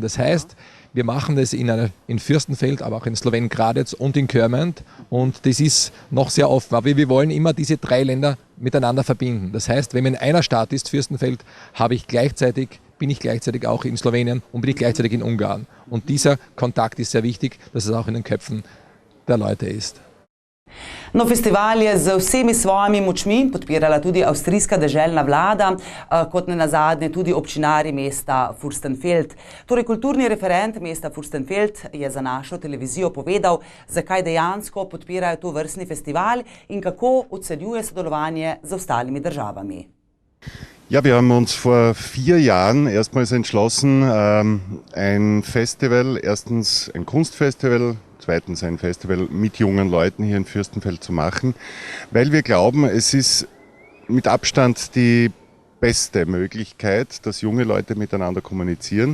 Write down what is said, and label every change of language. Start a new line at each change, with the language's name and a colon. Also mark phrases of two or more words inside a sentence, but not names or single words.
German: Das heißt, wir machen das in Fürstenfeld, aber auch in Slowenien-Gradec und in Körment und das ist noch sehr offen. Aber wir wollen immer diese 3 Länder miteinander verbinden. Das heißt, wenn man in einer Stadt ist, Fürstenfeld, bin ich gleichzeitig auch in Slowenien und bin ich gleichzeitig in Ungarn. Und dieser Kontakt ist sehr wichtig, dass es auch in den Köpfen der Leute ist.
Slovenian: No, festival je z vsemi svojimi močmi podpirala tudi avstrijska deželna vlada, kot nenazadnje tudi občinari mesta Fürstenfeld. Torej, kulturni referent mesta Fürstenfeld je za našo televizijo povedal, zakaj dejansko podpirajo to vrstni festival in kako ocenjuje sodelovanje z ostalimi državami.
German: Ja, wir haben uns vor 4 Jahren erstmals entschlossen, ein Festival, erstens ein Kunstfestival, zweitens ein Festival mit jungen Leuten hier in Fürstenfeld zu machen, weil wir glauben, es ist mit Abstand die beste Möglichkeit, dass junge Leute miteinander kommunizieren.